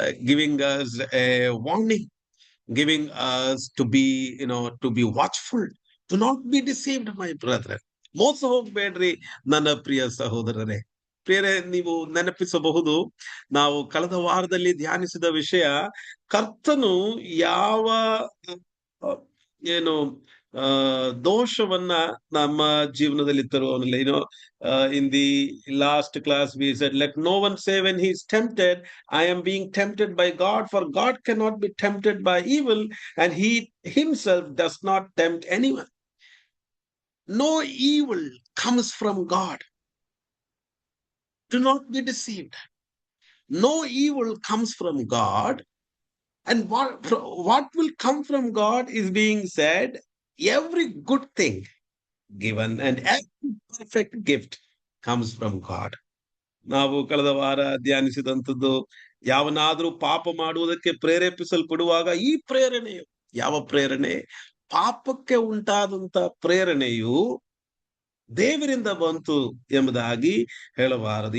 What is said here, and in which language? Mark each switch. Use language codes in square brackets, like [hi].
[en] giving us a warning, giving us to be, to be watchful, to not be deceived, my brethren. [kn] ಮೋಸ ಹೋಗ್ಬೇಡ್ರಿ ನನ್ನ ಪ್ರಿಯ ಸಹೋದರರೇ. ಪ್ರಿಯರೇ, ನೀವು ನೆನಪಿಸಬಹುದು, ನಾವು ಕಳೆದ ವಾರದಲ್ಲಿ ಧ್ಯಾನಿಸಿದ ವಿಷಯ, ಕರ್ತನು ಯಾವ ಆ, ಏನು ದೋಷವನ್ನ ನಮ್ಮ ಜೀವನದಲ್ಲಿ ತರುವವನಿಲ್ಲ. [en] In the last class we said, let no one say when he is tempted, I am being tempted by God, for God cannot be tempted by evil, and he himself does not tempt anyone. No evil comes from God. Do not be deceived. No evil comes from God. And what will come from God is being said, every good thing given and every perfect gift comes from God. [kn] ನಾವು ಕಳೆದ ವಾರ ಧ್ಯಾನಿಸಿದಂಥದ್ದು, ಯಾವನಾದ್ರೂ ಪಾಪ ಮಾಡುವುದಕ್ಕೆ ಪ್ರೇರೇಪಿಸಲ್ಪಡುವಾಗ ಈ ಪ್ರೇರಣೆಯು, ಯಾವ ಪ್ರೇರಣೆ? ಪಾಪಕ್ಕೆ ಉಂಟಾದಂತ ಪ್ರೇರಣೆಯು ದೇವರಿಂದ ಬಂತು ಎಂಬುದಾಗಿ ಹೇಳಬಾರದು.